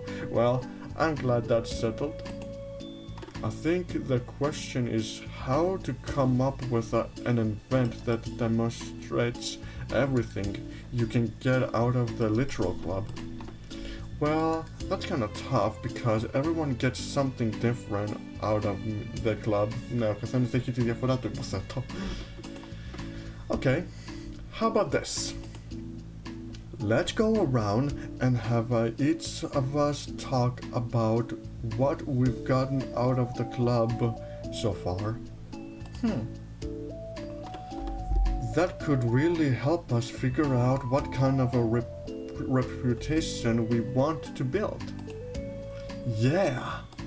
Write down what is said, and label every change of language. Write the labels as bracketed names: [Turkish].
[English] Well, I'm glad that's settled. I think the question is how to come up with an event that demonstrates everything you can get out of the literal club. Well, that's kind of tough because everyone gets something different out of the club. [Greek] Ναι, ο καθένας έχει τη διαφορά του, υποθέτω. [English] Okay, how about this? Let's go around and have each of us talk about what we've gotten out of the club so far. That could really help us figure out what kind of a reputation we want to build. Yeah!